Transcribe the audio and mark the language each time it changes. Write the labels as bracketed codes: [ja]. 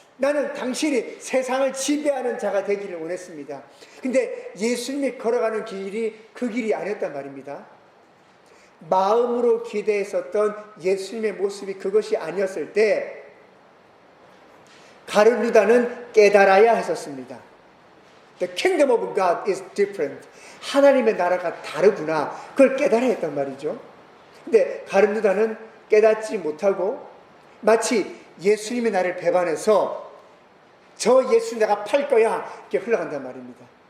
[ko] 나는 당신이 세상을 지배하는 자가 되기를 원했습니다. 근데 예수님이 걸어가는 길이 그 길이 아니었단 말입니다. 마음으로 기대했었던 예수님의 모습이 그것이 아니었을 때 가룟 유다는 깨달아야 했었습니다. [en] The kingdom of God is different. [ko] 하나님의 나라가 다르구나. 그걸 깨달아야 했단 말이죠. 근데 가룟 유다는 깨닫지 못하고 마치 예수님이 나를 배반해서 저 예수 내가 팔 거야 이렇게 흘러간단 말입니다.